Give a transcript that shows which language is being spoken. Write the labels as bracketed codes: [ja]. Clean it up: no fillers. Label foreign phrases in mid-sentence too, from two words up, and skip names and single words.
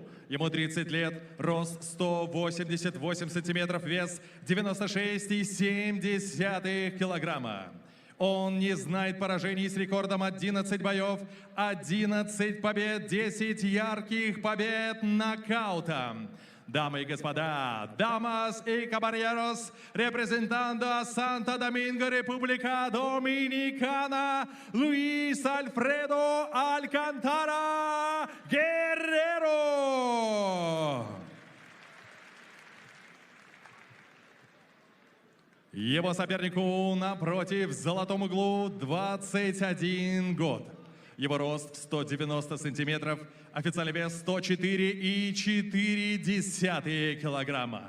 [ru] Ему 30 лет, рост 188 сантиметров, вес 96,7 килограмма. Он не знает поражений с рекордом 11 боев, 11 побед, 10 ярких побед нокаутом. Дамы и господа, [es] damas y caballeros, representando a Santo Domingo, República Dominicana, Luis Alfredo Alcantara Guerrero. [ru] Его сопернику напротив, в золотом углу, 21 год. Его рост 190 сантиметров, официальный вес 104,4 килограмма.